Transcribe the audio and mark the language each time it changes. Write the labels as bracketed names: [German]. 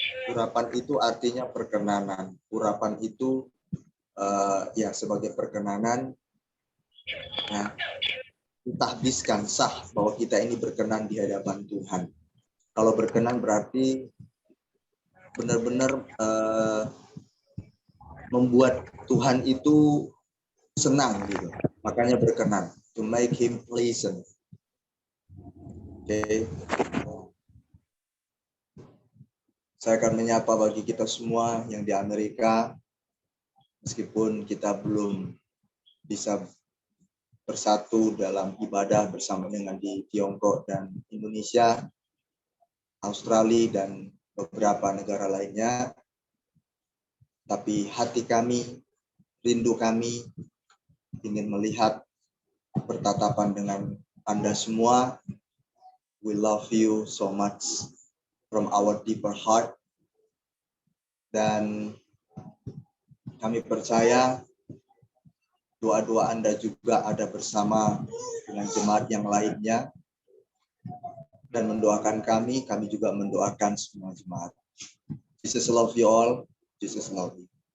[Indonesian] Urapan itu artinya perkenanan. Urapan itu ya sebagai perkenanan, ya, ditahbiskan sah bahwa kita ini berkenan di hadapan Tuhan. Kalau berkenan berarti benar-benar membuat Tuhan itu senang gitu. Makanya berkenan, [English] to make him pleasant. [Indonesian] Oke. Saya akan menyapa bagi kita semua yang di Amerika, meskipun kita belum bisa bersatu dalam ibadah bersama dengan di Tiongkok dan Indonesia, Australia dan beberapa negara lainnya. Tapi hati kami, rindu kami ingin melihat bertatapan dengan Anda semua. [English] We love you so much from our deeper heart. [Indonesian] Dan kami percaya doa-doa Anda juga ada bersama dengan jemaat yang lainnya. Dan mendoakan kami juga mendoakan semua jemaat. [English] Jesus love you all, Jesus love you.